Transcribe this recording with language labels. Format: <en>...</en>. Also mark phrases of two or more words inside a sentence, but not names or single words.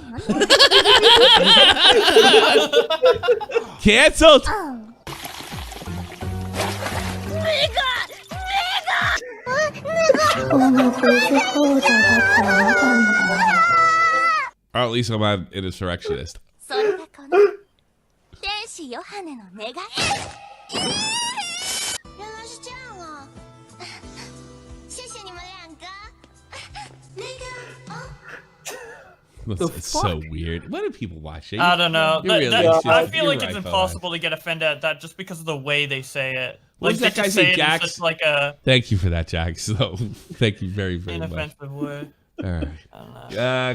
<en>Cancelled. Or at least I'm not an insurrectionist.</en> <ja>それがこの天使ヨハネの願い。</ja> <zh>原来是这样啊！谢谢你们两个。那个啊。</zh> <en>It's so weird. Why do people watch it? I don't know. You're really- I feel you're like it's right, impossible to get offended at that just because of the way they say it. What Like does they that guy just say, say it in Jax? such like a Thank you for that, Jack. So, thank you very, very much. inoffensive way. All right. I don't know.</en>